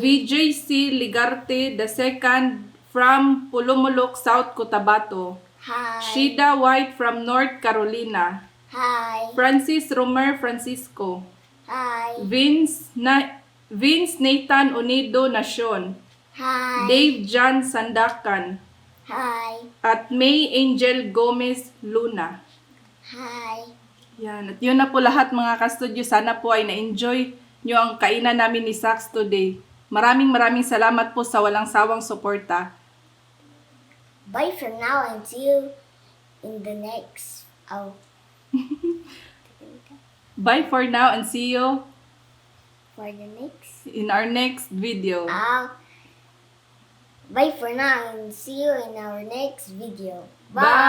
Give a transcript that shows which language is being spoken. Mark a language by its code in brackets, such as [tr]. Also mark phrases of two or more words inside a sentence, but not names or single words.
[en] VJC Ligarte II from Pulumulok, South Cotabato. Hi. Shida White from North Carolina. Hi. Francis Romer Francisco. Hi. Vince Nathan Unido Nacion. Hi. Dave John Sandakan. Hi. [tl] At May Angel Gomez Luna. [en] Hi. [tl] Yan. At yun na po lahat mga ka-studio. Sana po ay na-enjoy nyo ang kainan namin ni Sax today. Maraming salamat po sa walang sawang suporta. [en] Bye for now and see you in the next. Bye for now and see you For the next. in our next video. Bye for now and see you in our next video.